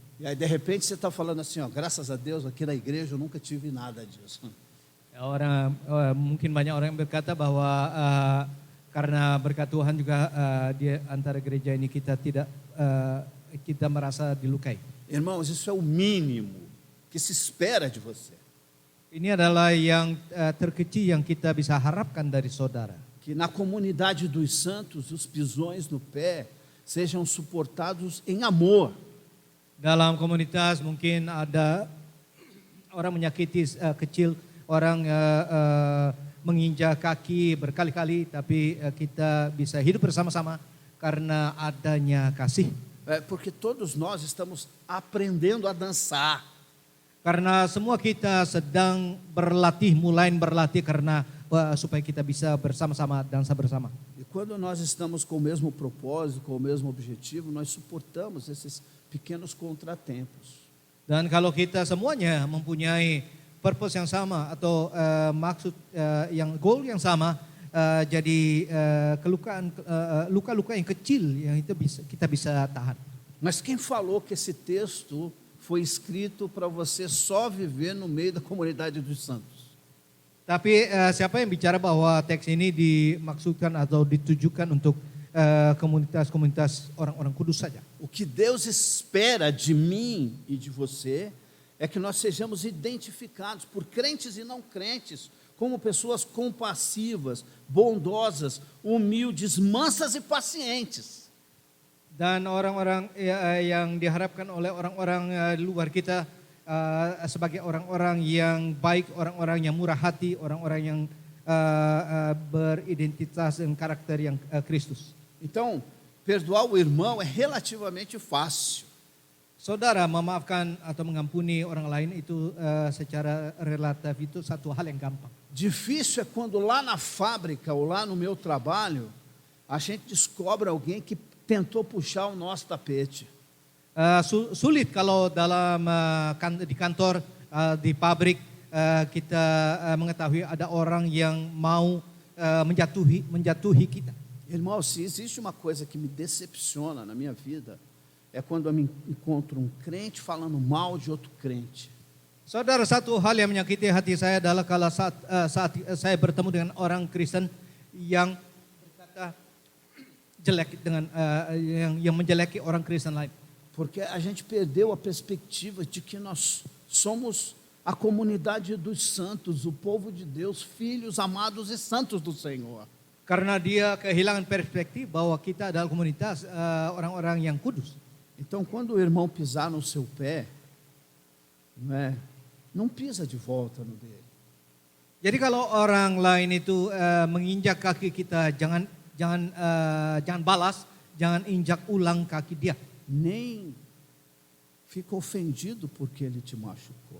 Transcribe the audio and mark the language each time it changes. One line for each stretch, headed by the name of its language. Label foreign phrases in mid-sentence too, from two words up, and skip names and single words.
Portuguese: E aí de repente você está falando assim, ó, graças a Deus aqui na igreja eu nunca tive nada disso.
Indonesian: Mungkin banyak orang yang berkata bahwa karena berkat Tuhan juga di antara gereja ini kita merasa dilukai.
Portuguese: Irmãos, isso é o mínimo que se espera de você.
Indonesian: Ini adalah yang terkecil yang kita bisa harapkan dari saudara.
Portuguese: Que na comunidade dos santos os pisões no pé sejam suportados em amor.
Indonesian: Dalam komunitas mungkin ada orang menyakiti kecil, orang menginjak kaki berkali-kali, tapi kita bisa hidup bersama-sama karena adanya kasih.
Portuguese: Porque todos nós estamos aprendendo a dançar.
Indonesian: Karena semua kita sedang mulai berlatih karena supaya kita bisa bersama-sama dansa bersama.
Portuguese: E quando nós estamos com o mesmo propósito, com o mesmo objetivo, nós suportamos esses pequenos contratempos.
Indonesian: Dan kalau kita semuanya mempunyai purpose yang sama atau maksud yang goal yang sama, jadi luka-luka yang kecil yang itu kita bisa tahan.
Portuguese: Mas quem falou que esse texto foi escrito para você só viver no meio da comunidade dos santos?
Indonesian: Tapi siapa yang bicara bahwa teks ini dimaksudkan atau ditujukan untuk komunitas-komunitas orang-orang kudus saja?
Portuguese: O que Deus espera de mim e de você é que nós sejamos identificados por crentes e não crentes como pessoas compassivas, bondosas, humildes, mansas e pacientes.
Indonesian: Dan orang-orang yang diharapkan oleh orang-orang luar kita sebagai orang-orang yang baik, orang-orang yang murah hati, orang-orang yang beridentitas dan karakter yang Kristus.
Portuguese: Então, perdoar o irmão é relativamente fácil.
Indonesian: Saudara, memaafkan atau mengampuni orang lain itu secara relatif itu satu hal yang gampang.
Portuguese: Difícil é quando lá na fábrica ou lá no meu trabalho, a gente descobre alguém que tentou puxar o nosso tapete.
Indonesian: Sulit kalau dalam di kantor, di pabrik kita mengetahui ada orang yang mau menjatuhi kita.
Portuguese: Irmão, se existe uma coisa que me decepciona na minha vida, é quando eu me encontro um crente falando mal de outro crente.
Indonesian: Saudara, satu hal yang menyakiti hati saya adalah kalau saat saya bertemu dengan orang Kristen yang berkata jelek dengan yang menjeleki orang Kristen lain.
Portuguese: Porque a gente perdeu a perspectiva de que nós somos a comunidade dos santos, o povo de Deus, filhos amados e santos do Senhor.
Indonesian: Karena dia kehilangan perspektif bahwa kita adalah komunitas orang-orang yang kudus.
Portuguese: Então, quando o irmão pisar no seu pé, não pisa de volta no dele.
Indonesian: Jadi kalau orang lain itu menginjak kaki kita, jangan balas, jangan injak ulang kaki dia.
Portuguese: Nem fica ofendido porque ele te machucou.